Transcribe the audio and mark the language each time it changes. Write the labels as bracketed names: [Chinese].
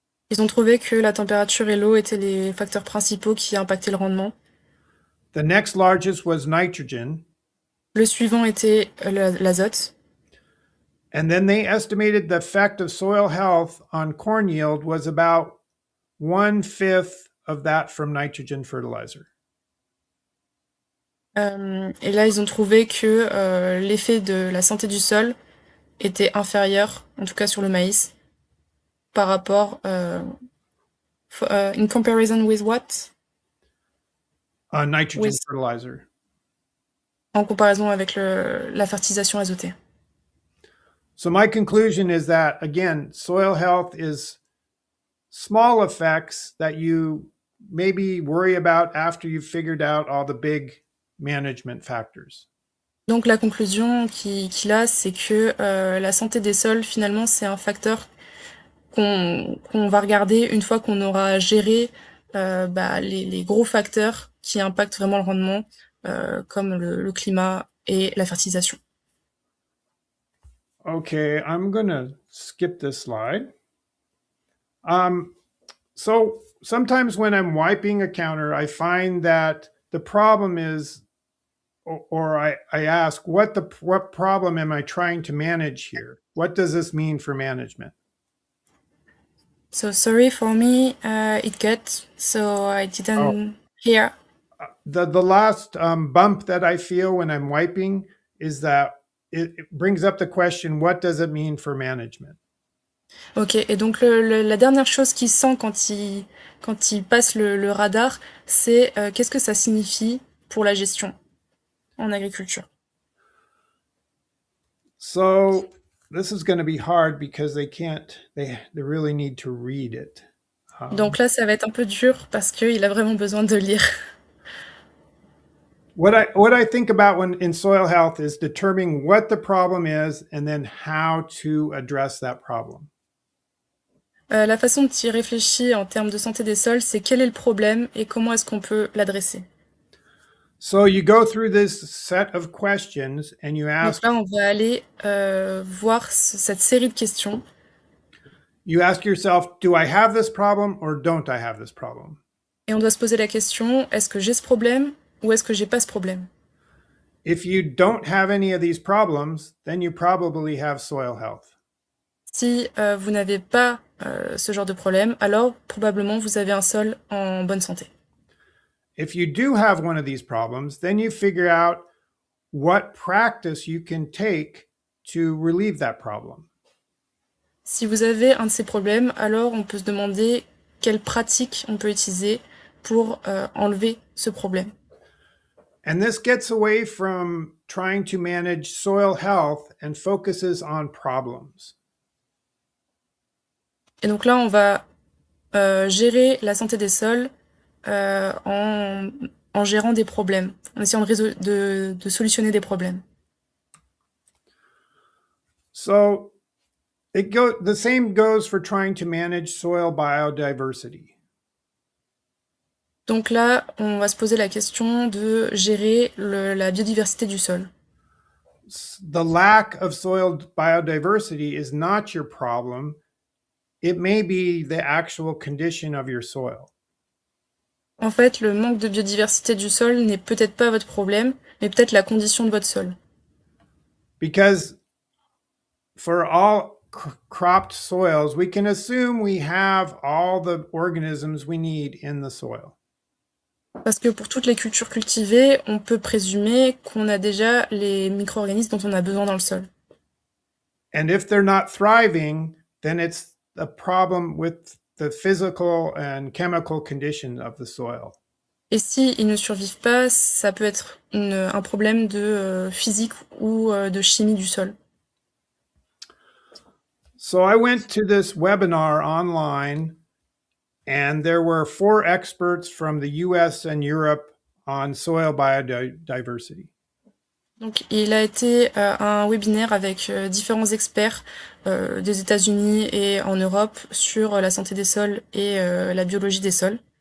[French] Ils ont trouvé que la température et l'eau étaient les facteurs principaux qui impactaient le rendement. [English] The next largest was nitrogen. [French] Le suivant était l'azote. [English] And then they estimated the effect of soil health on corn yield was about 1/5 of that from nitrogen fertilizer. [French] Et là, ils ont trouvé que l'effet de la santé du sol était inférieur, en tout cas sur le maïs, par rapport [English] in comparison with what? Nitrogen With, fertilizer. [French] en comparaison avec la fertilisation azotée. [English] So my conclusion is that, again, soil health is small effects that you maybe worry about after you've figured out all the big management factors. [French] Donc la conclusion qu'il a, c'est que la santé des sols, finalement, c'est un facteur qu'on va regarder une fois qu'on aura géré les gros facteurs qui impactent vraiment le rendement, comme le climat et la fertilisation. [English] Okay, I'm going to skip this slide. So sometimes when I'm wiping a counter, I find that the problem is, or I ask, what problem am I trying to manage here? What does this mean for management? So sorry for me, it cut, so I Oh, didn't hear. the last bump that I feel when I'm wiping is that it brings up the question, what does it mean for management? [French] Ok, et donc la dernière chose qu'il sent quand il passe le radar, c'est qu'est-ce que ça signifie pour la gestion en agriculture. [English] So this is going to be hard because they really need to read it. [French] Donc là, ça va être un peu dur parce qu'il a vraiment besoin de lire. [English] What I think about when in soil health is determining what the problem is and then how to address that problem. [French] La façon dont il réfléchit en termes de santé des sols, c'est quel est le problème et comment est-ce qu'on peut l'adresser. [English] So you go through this set of questions and [French] Donc là, on va aller voir cette série de questions [English] you ask yourself, do I have this problem or don't I have this problem? [French] et on doit se poser la question, est-ce que j'ai ce problème ou est-ce que j'ai pas ce problème? [English] If you don't have any of these problems, then you probably have soil health. [French] Si vous n'avez pas ce genre de problème, alors probablement vous avez un sol en bonne santé. [English] If you do have one of these problems, then you figure out what practice you can take to relieve that problem. [French] Si vous avez un de ces problèmes, alors on peut se demander quelles pratiques on peut utiliser pour enlever ce problème. [English] And this gets away from trying to manage soil health and focuses on problems. [French] Et donc là, on va gérer la santé des sols en gérant des problèmes, en essayant de solutionner des problèmes. [English] So the same goes for trying to manage soil biodiversity. [French] Donc là, on va se poser la question de gérer la biodiversité du sol. [English] The lack of soil biodiversity is not your problem. It may be the actual condition of your soil. [French] En fait, le manque de biodiversité du sol n'est peut-être pas votre problème, mais peut-être la condition de votre sol. [English] Because for all cropped soils, we can assume we have all the organisms we need in the soil. [French] Parce que pour toutes les cultures cultivées, on peut présumer qu'on a déjà les micro-organismes dont on a besoin dans le sol. [English] And if they're not thriving, then it's a problem with the physical and chemical condition of the soil. [French] Et si ils ne survivent pas, ça peut être un problème de physique ou de chimie du sol. [English] So I went to this webinar online, and there were 4 experts from the US and Europe on soil biodiversity. [French] Donc, il a été à un webinaire avec différents experts des États-Unis et en Europe sur la santé des sols et la biologie des sols.